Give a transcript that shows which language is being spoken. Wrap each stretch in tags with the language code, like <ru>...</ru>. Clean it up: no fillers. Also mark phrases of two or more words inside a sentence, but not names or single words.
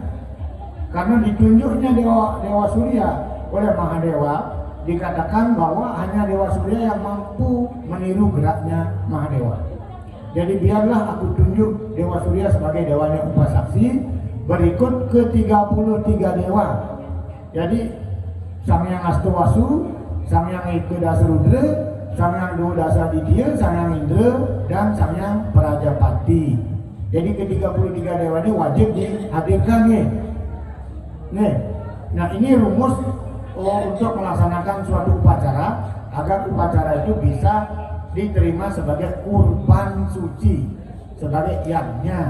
<id>Karena ditunjuknya Dewa Surya oleh Mahadewa, dikatakan bahwa hanya Dewa Surya yang mampu meniru geraknya Mahadewa. Jadi biarlah aku tunjuk Dewa Surya sebagai dewanya upah saksi. Berikut ke 33 dewa. Jadi Samyang Astuwasu, Samyang Eka Rudra, Samyang Dodasa Didya, Samyang Indra, dan Samyang Prajapati. Jadi ke 33 dewa ini wajib dihadirkan nih. Nih, nah ini rumus untuk melaksanakan suatu upacara agar upacara itu bisa diterima sebagai kurban suci, sebagai yagnya.</id>